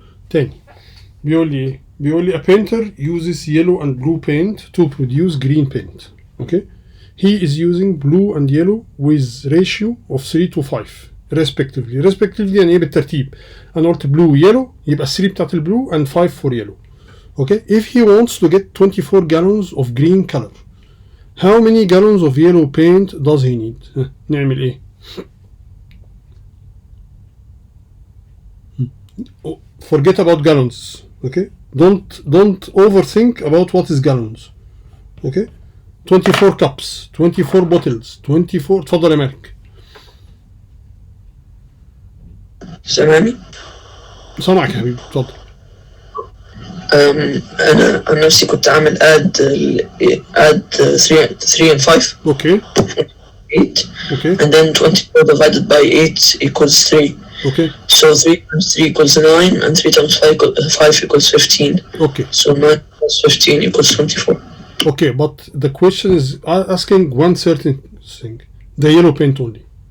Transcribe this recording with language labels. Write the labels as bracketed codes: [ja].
[ar] تاني بيقول لي [en] a painter uses yellow and blue paint to produce green paint. Okay, he is using blue and yellow with ratio of 3:5 respectively. [ar] يعني ايه بالترتيب؟ انا قلت [en] blue yellow [ar] يبقى 3 بتاعت البلو [en] and 5 for yellow. Okay, if he wants to get 24 gallons of green color, how many gallons of yellow paint does he need? [ar] نعمل ايه؟ [en] Forget about gallons. Okay, don't overthink about what is gallons. Okay, 24 cups, 24 bottles, 24. [ar] تفضل يا مالك. سامعني؟ سامعك يا حبيبي، اتفضل. أنا عن نفسي كنت عامل [en] add 3 and 5. Okay. 8. Okay. And then 24 divided by 8 equals 3. Okay. So 3 times 3 equals 9, and 3 times 5 equals 15. Okay. So 9 plus 15 equals 24. Okay, but the question is asking one certain thing, the yellow paint only.